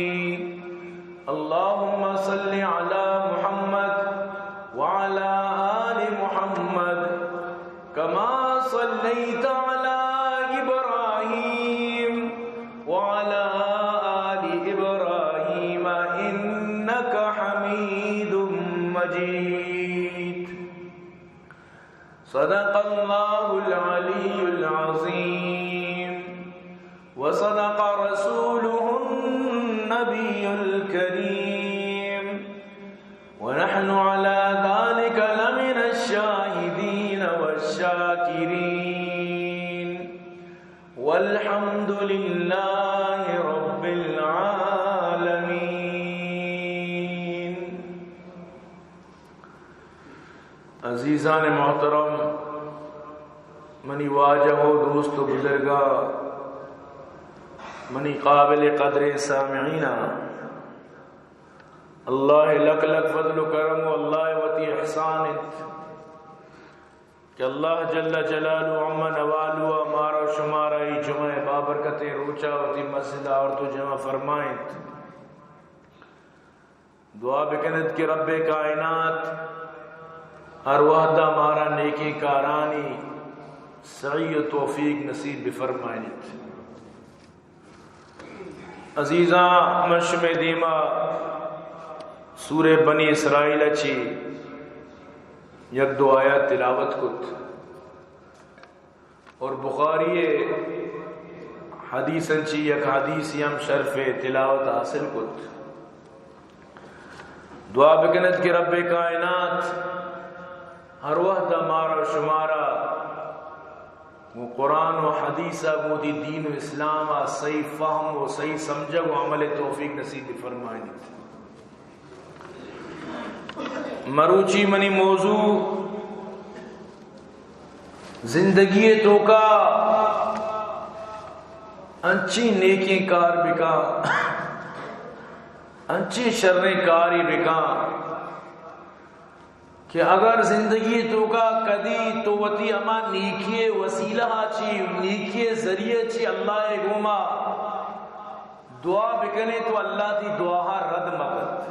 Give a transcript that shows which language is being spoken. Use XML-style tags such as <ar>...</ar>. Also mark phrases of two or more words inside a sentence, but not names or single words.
<ar>اللہم صل علی محمد وعلی آل محمد کما صلیت علی ابراہیم وعلی آل ابراہیم انک حمید مجید۔ صدق اللہ العلی العظیم وصدق رسولہ النبی الکریم ونحن على ذلك لمن الشاہدین والشاکرین والحمد للہ رب العالمین۔</ar> <ur>عزیزان محترم،</ur> <bal>منی واجہ و دوست و بزرگا، منی قابل قدر سامعین، اللہ لک لک فضل و کرم و اللہ وتی احسانت کہ اللہ</bal> <ar>جل جلالہ عم نوالو</ar> <bal>ہمارا شمارا ای جمعہ بابرکت روچا وتی مسجد اور تو جمع فرمائیں۔ دعا بکنت کہ رب کائنات ہر وحدہ مارا نیکی کارانی سعی و توفیق نصیب بفرمائنت۔ عزیزاں مشم دیما سورہ بنی اسرائیل اچھی یک دو آیات تلاوت کت اور بخاری حدیث انچی یک حدیث یم شرف تلاوت حاصل کت۔ دعا بکنت کہ رب کائنات ہر وحدہ مارا شمارا وہ قرآن و حدیثہ وہ دی دین و اسلام صحیح فہم و صحیح سمجھا و عمل توفیق نصیب فرمائیں۔ مروچی منی موضوع زندگی تو کا انچی نیکی کار بکا انچی شریں کاری بکا کہ اگر زندگی تو کا کدی تو وتی اما نیکی وسیلہ چی نیکی ذریعے چی اللہ گوما دعا بکنے تو اللہ تی دعا رد مکت۔</bal>